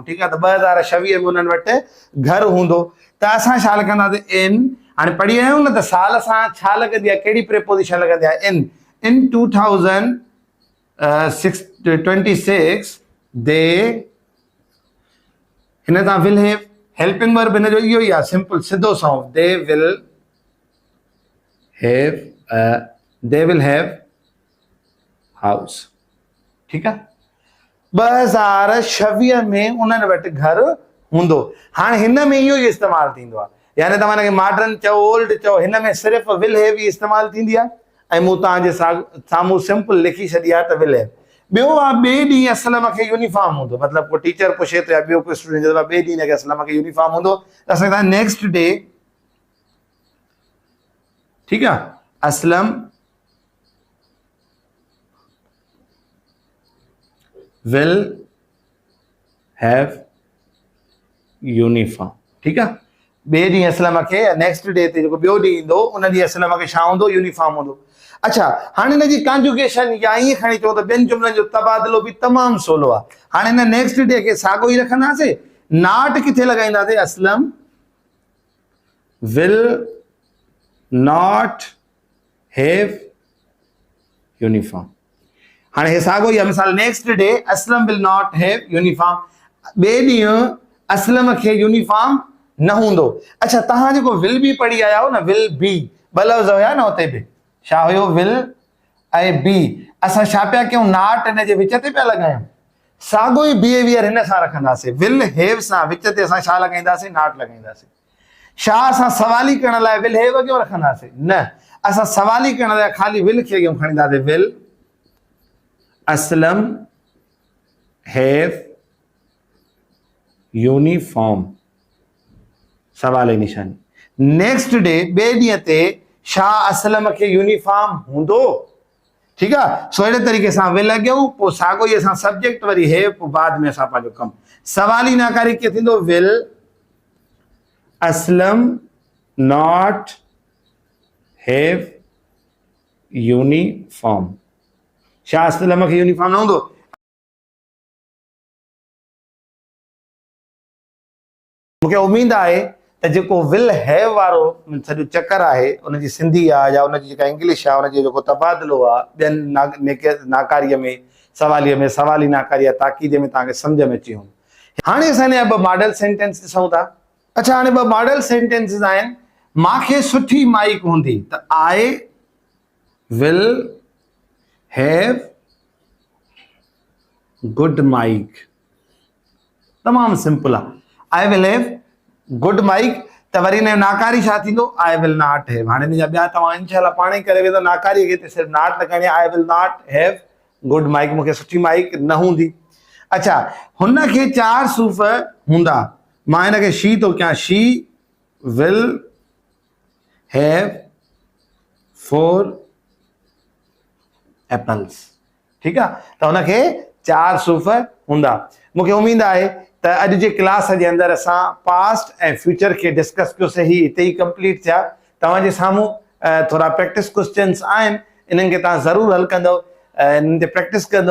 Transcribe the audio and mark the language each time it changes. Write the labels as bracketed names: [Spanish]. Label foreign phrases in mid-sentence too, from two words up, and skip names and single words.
[Sindhi] ठीकु आहे, त 2026 में उन्हनि वटि घरु हूंदो त असां छा लिखंदासीं, इन। हाणे पढ़ी आहियूं न त साल सां छा लॻंदी आहे, कहिड़ी प्रिपोज़िशन लॻंदी आहे, इन 2026 दे। हिन तां [English] will have, helping verb [Sindhi] हिन जो इहो ई आहे, सिंपल सिधो सौ। [English] they will have house. [Sindhi] ठीकु आहे, 2026 में उन्हनि वटि घरु हूंदो। हाणे हिन में इहो ई इस्तेमालु थींदो आहे, यानी तव्हां हिनखे मॉडर्न चओ, ओल्ड चओ, हिन में सिर्फ़ु [English] will have [Sindhi] ई इस्तेमालु थींदी आहे। ऐं मूं तव्हांजे साम्हूं सिंपल लिखी छॾी आहे त [English] will have. [Sindhi] ॿियो आहे, ॿिए ॾींहुं असलम खे यूनिफॉर्म हूंदो। मतिलबु को टीचर पुछे थो या ॿियो कोई स्टूडेंट चए थो ॿिए ॾींहुं हिनखे असलम खे यूनिफॉर्म हूंदो, त असां चवंदा [English] next day. [Sindhi] ठीकु आहे, [English] Aslam will have uniform. [Sindhi] ठीकु आहे, ॿिए ॾींहुं असलम खे, [English] next day [Sindhi] ते जेको ॿियो ॾींहुं ईंदो उन ॾींहुं असलम खे छा हूंदो, यूनिफॉर्म हूंदो। अच्छा, हाणे हिन जी कॉन्जुगेशन या ईअं खणी चओ त ॿियनि जुमिलनि जो तबादलो बि तमामु सवलो आहे। हाणे हिन [English] next day [Sindhi] खे साॻियो ई रखंदासीं। [English] नॉट [Sindhi] किथे लॻाईंदासीं, [English] Aslam will not have uniform. [Sindhi] हाणे हे साॻियो ई आहे। मिसाल [English] next day Aslam will not have uniform, [Sindhi] ॿिए ॾींहुं असलम खे यूनिफॉर्म न हूंदो। अच्छा, तव्हां जेको [English] will be [Sindhi] पढ़ी आया हो न, [English] will be, [Sindhi] ॿ लफ़्ज़ हुया न हुते बि, छा हुयो, विल ऐं बी। असां छा पिया कयूं, नॉट हिन जे विच ते पिया लॻायूं। साॻियो ई बिहेवियर हिन सां रखंदासीं। [English] will have [Sindhi] सां विच ते असां छा लॻाईंदासीं, नॉट लॻाईंदासीं। छा असां सवाली करण लाइ [English] will have [Sindhi] अॻियां रखंदासीं, न, असां सवाली करण लाइ ख़ाली विल खे अॻियां खणींदासीं। [English] will Aslam have uniform, [Sindhi] सवाल जी निशानी। [English] next day, [Sindhi] ॿिए ॾींहं ते छा असलम खे यूनिफॉर्म हूंदो। ठीकु आहे, सो अहिड़े तरीक़े सां विल अॻियां, पोइ साॻियो ई असां सब्जेक्ट वरी हैव, पोइ बाद में असां पंहिंजो कमु। सवाली नाकारी कीअं थींदो, [English] will Aslam not have uniform. [Sindhi] छा असलम खे यूनिफॉर्म न हूंदो। मूंखे उमेद आहे त जेको [English] will have [Sindhi] वारो सॼो चकर आहे, उनजी सिंधी आहे या उनजी जेका इंग्लिश आहे, उनजो जेको तबादलो आहे ॿियनि नाकारीअ में, सवालीअ में, सवाली नाकारी या ताक़ीद में तव्हांखे सम्झ में अची वञे। हाणे असां हिन जा ॿ [English] model sentence [Sindhi] ॾिसूं था। अच्छा, हाणे ॿ [English] model sentences [Sindhi] आहिनि। मांखे सुठी माइक हूंदी, त [English] I will have good mic. [Sindhi] तमाम सिंपल आहे. [English] I will have good mic [Sindhi] त वरी हिन जो नाकारी छा थींदो? [English] I will not have. [Sindhi] हाणे हिन जा ॿिया तव्हां इनशाला पाण ई करे वेंदो. नाकारी खे त सिर्फ़ु नॉट न करणी आहे. [English] I will not have good mic, [Sindhi] मूंखे सुठी माइक न हूंदी. अच्छा, हुनखे 4 सूफ़ हूंदा. मां हिनखे शी थो कयां. [English] she will have 4 apples. [Sindhi] ठीकु आहे, त हुनखे 4 सूफ़ हूंदा. मूंखे उमेद आहे त अॼु जे क्लास जे अंदरि असां पास्ट ऐं फ्यूचर खे डिस्कस कयोसीं. ही हिते ई कंप्लीट थिया. तव्हांजे साम्हूं थोरा [English] practice questions [Sindhi] आहिनि, इन्हनि खे तव्हां ज़रूरु हल कंदो, इन्हनि ते प्रैक्टिस कंदो.